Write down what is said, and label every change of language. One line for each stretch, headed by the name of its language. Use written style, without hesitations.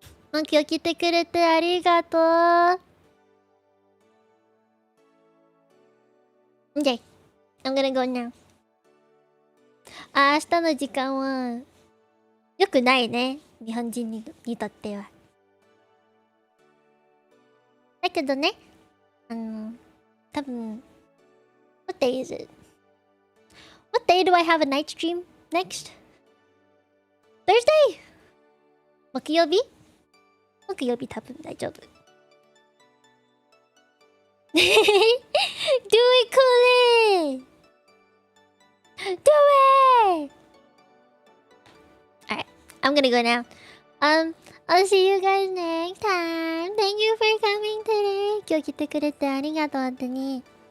Japanese: 今日来てくれてありがとう。
English: Okay, I'm gonna go now.
Japanese: 明日の時間は良くないね、日本人にとっては。だけどね、多分
English: What day is it? What day do I have a night stream next?
Japanese: Thursday? 木曜日多分大丈夫。
English: Do it, Cooley! Do it! Alright, I'm gonna go now. I'll see you guys next time. Thank you for coming today.
Japanese: 今日来てくれてありがとう、本当に。